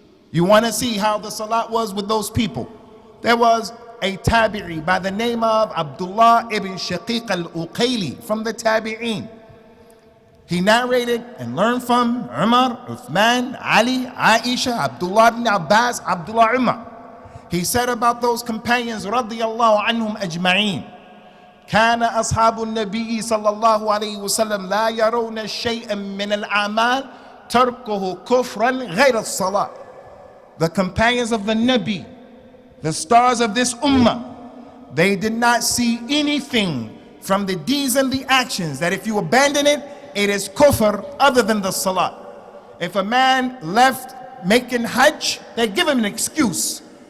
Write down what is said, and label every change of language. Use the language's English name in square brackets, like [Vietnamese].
[English] You want to see how the salat was with those people? There was a tabi'i by the name of Abdullah ibn Shaqiq al-Uqayli from the tabi'een. He narrated and learned from Umar, Uthman, Ali, Aisha, Abdullah ibn Abbas, Abdullah Umar. He said about those companions radiyallahu anhum ajma'een, [Arabic] كان أصحاب النبي صلى الله عليه وسلم لا يرون شيئا من الأعمال تركه كفرا غير الصلاة. [English] The companions of the Nabi, the stars of this ummah, they did not see anything from the deeds and the actions that if you abandon it, it is kufr other than the salat. If a man left making hajj, they give him an excuse.